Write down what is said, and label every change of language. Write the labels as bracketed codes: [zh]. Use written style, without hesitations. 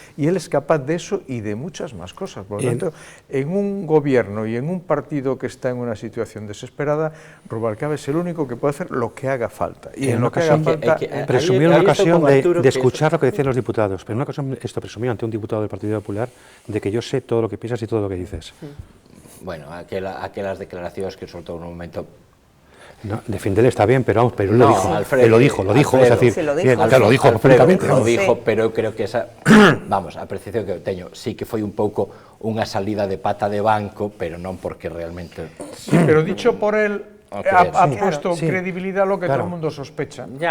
[es] Y él es capaz de eso y de muchas más cosas. Por lo tanto, en un gobierno y en un partido que está en una situación desesperada, Rubalcaba es el único que puede hacer lo que haga falta. Y en lo que haga falta... Presumió en una ocasión de escuchar lo que decían los diputados, pero en una ocasión presumió ante un diputado del Partido Popular de que yo sé todo lo que piensas y todo lo que dices. [gl] Bueno, aquelas declaracións que soltou no momento... [es] No, defenderle está bien, pero él lo dijo. Alfredo, él lo dijo, es decir, sí, lo dijo perfectamente. Lo dijo, [gl] pero eu creo que esa, vamos, a apreciación que teño, sí que foi un pouco unha salida de pata de banco, pero non porque realmente... [es] Sí, pero dicho por él, ha puesto credibilidad a lo que todo el mundo sospecha.